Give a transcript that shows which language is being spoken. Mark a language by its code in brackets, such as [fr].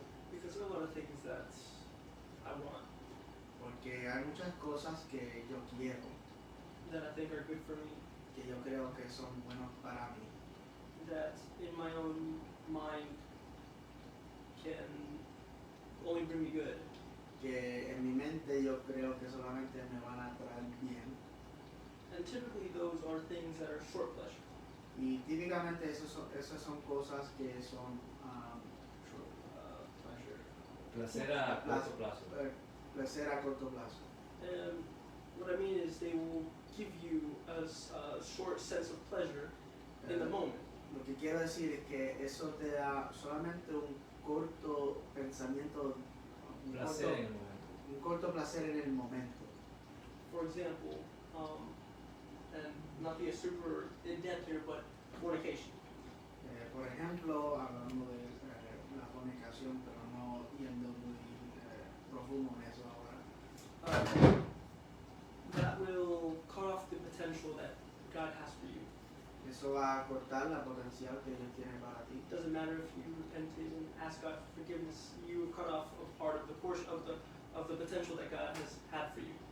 [en] Because there are a lot of things that I want, [es] Porque hay muchas cosas que yo quiero, [en] that I think are good for me, [es] que yo creo que son buenos para mí, [en] that in my own mind can only bring me good. [es] que en mi mente yo creo que solamente me van a traer bien. [en] And typically those are things that are short pleasure. [es] Y típicamente esas son cosas que son [en] Pleasure. [es] Placer a corto plazo. placer a corto plazo. [en] And what I mean is they will give you a short sense of pleasure in the moment. [es] Lo que quiero decir es que eso te da solamente un corto pensamiento, Placer en el momento. un corto placer en el momento. [en] For example, and not be a super in depth here, but fornication. [es] Por ejemplo, hablando de la fornicación, pero no yendo muy profundo en eso ahora. [en] That will cut off the potential that God has for you. [es] Eso va a cortar la potencial que Dios tiene para ti. [en] It doesn't matter if you repented and asked God for forgiveness, you cut off a part of the portion of the potential that God has had for you.